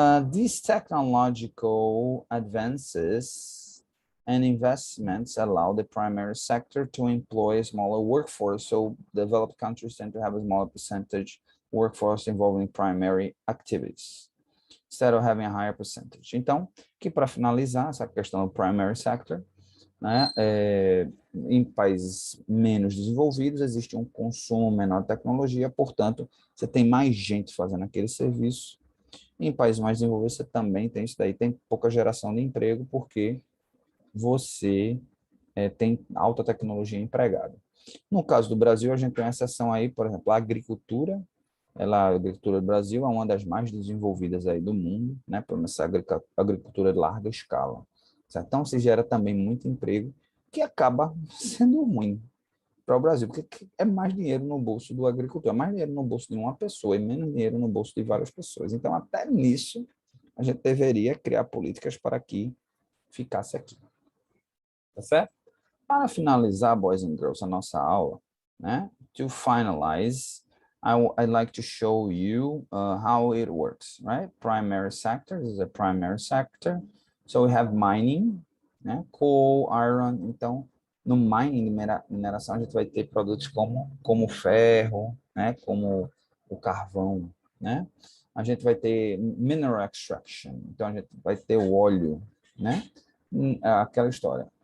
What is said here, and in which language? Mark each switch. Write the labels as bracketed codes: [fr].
[en] These technological advances and investments allow the primary sector to employ a smaller workforce, so developed countries tend to have a smaller percentage workforce involving primary activities, instead of having a higher percentage. [pt] Então, que para finalizar essa questão do primary sector, né, em países menos desenvolvidos existe um consumo menor de tecnologia, portanto, você tem mais gente fazendo aquele serviço. Em países mais desenvolvidos você também tem isso daí, tem pouca geração de emprego, porque você tem alta tecnologia empregada. No caso do Brasil, a gente tem uma exceção aí, por exemplo, a agricultura. A agricultura do Brasil é uma das mais desenvolvidas aí do mundo, né, por essa agricultura de larga escala. Certo? Então, se gera também muito emprego, que acaba sendo ruim para o Brasil, porque é mais dinheiro no bolso do agricultor, é mais dinheiro no bolso de uma pessoa e menos dinheiro no bolso de várias pessoas. Então, até nisso, a gente deveria criar políticas para que ficasse aqui. Tá certo? Para finalizar, [en] boys and girls, [pt] a nossa aula, né? [en] To finalize, I'd like to show you how it works, right? Primary sector, this is a primary sector. So we have mining, né? Coal, iron. [pt] Então, no mining, mineração, a gente vai ter produtos como ferro, né? Como o carvão, né? A gente vai ter [en] mineral extraction. [pt] Então, a gente vai ter o óleo, né? Aquela história.